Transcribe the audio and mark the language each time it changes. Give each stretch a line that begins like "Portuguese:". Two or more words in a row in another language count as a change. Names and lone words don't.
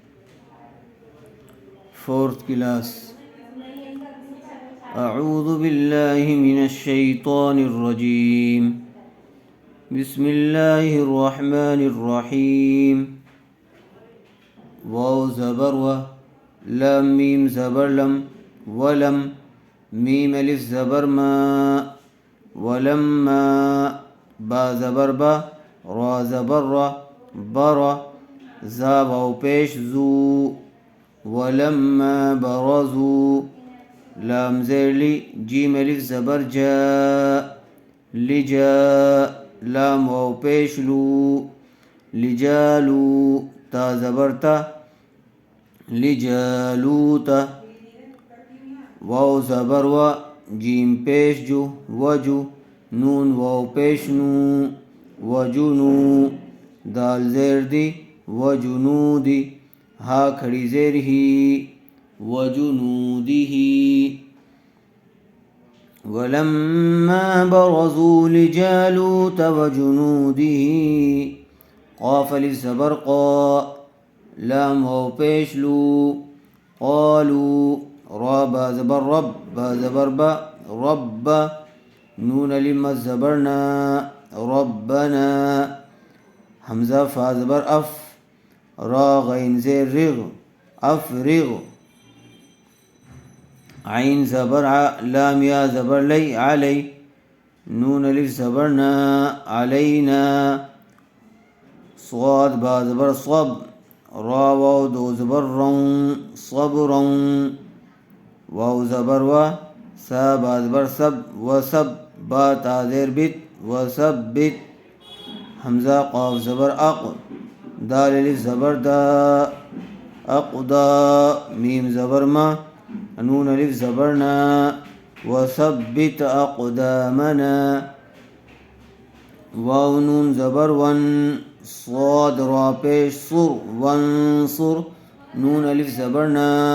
English: Fourth class.
Arabic: اعوذ باللہ من الشیطان الرجیم. بسم اللہ الرحمن الرحیم.
Urdu: واو زبر و، لام میم زبر لم، ولم میم الف زبر ما، ولما با زبر با، را زبر را، بر زا واو پیش زو، ولما برزو لام زیر لی، جیم الف زبر جا، لجا لام واو پیش لو، لجالو تا زبر تا، لجالوتا واو زبر و، جیم پیش جو، وجو نون واو پیش نو، وجنو دال زیر دی، وجنودی ہا کھڑی زیر ہی، وجنودہ.
Arabic: ولما برزوا لجالوت وجنوده
Urdu: قاف الف زبر قا، لام واو پیش لو، قالوا را با زبر رب، با زبر با، رب نون الف زبر نا، ربنا حمزہ فا زبر اف، را غین زیر رغ، افرغ عین زبر ع، لام یا زبر لی، علی نون الف زبر نا، علینا صاد با زبر صب، را واو دو زبر رون، صبرا واو زبر و، سا با زبر سب، وسب با تا زیر بت، وثبت حمزہ قاف زبر اق، دال الف زبر دا، اقدا میم زبر ما، نون الف زبر نا،
Arabic: وثبت اقدامنا
Urdu: واو نون زبر ون، صاد را پیش صر، وانصر نون الف زبر نا،